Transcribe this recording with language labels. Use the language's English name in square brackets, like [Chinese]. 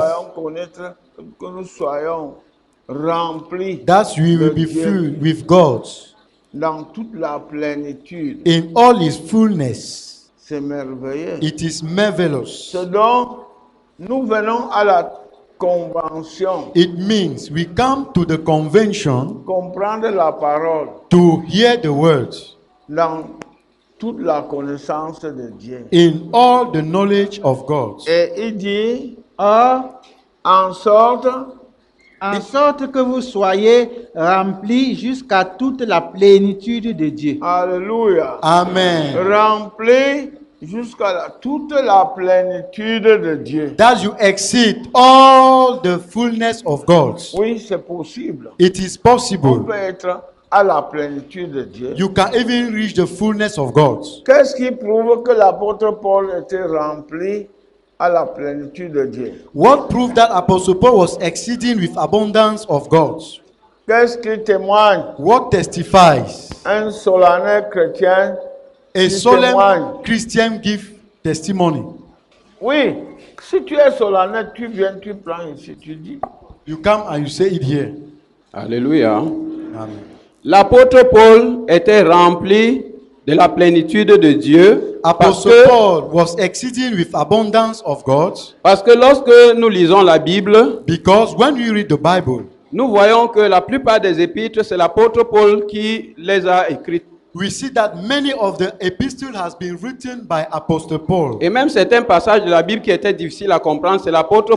[French] soyons connaître, que nous soyons remplis [English] That we will [French] de [English] be [French] Dieu [English] filled with God [French] dans toute la plénitude. [English] in all His fullness. [French] C'est merveilleux. [English] It is marvelous. [French] Ce dont nous venons à la convention, [English] It means we come to the convention [French] comprendre la parole [English] to hear the words [French] dans toute la connaissance de Dieu. [English] in all the knowledge of God. [French] Et il dit, [English] Or, [French] en sorte en sorte que vous soyez remplis jusqu'à toute la plénitude de Dieu. Alléluia. Amen. Rempli jusqu'à toute la plénitude de Dieu. [English] That you exceed all the fullness of God. [French] Oui, c'est possible. [English] It is [French] On [English] possible. [French] peut être à la plénitude de Dieu. [English] You can even reach the fullness of God. [French] Qu'est-ce qui prouve que l'apôtre Paul était rempli à la plénitude de Dieu? [English] What proved that Apostle Paul was exceeding with abundance of God? [French] Qu'est-ce qui témoigne? [English] What testifies? [French] Un solennel chrétien [English] A [French] qui [English] solemn [French] témoigne. [English] Christian give testimony. [French] Oui, si tu es solennel, tu viens, tu prends ici, tu dis. [English] You come and you say it here. Alléluia. Amen. [French] L'apôtre Paul était rempli de la plénitude de Dieu [English] Apostle Paul was exceeding with abundance of God [French] parce que lorsque nous lisons la Bible, [English] because when we read the Bible, [French] nous voyons que la plupart des épîtres, c'est l'apôtre Paul qui les a écrites. [English] we see that many of the epistle has been written by Apostle Paul. [French] Et même certains passages de la Bible qui étaient difficiles à comprendre, c'est l'apôtre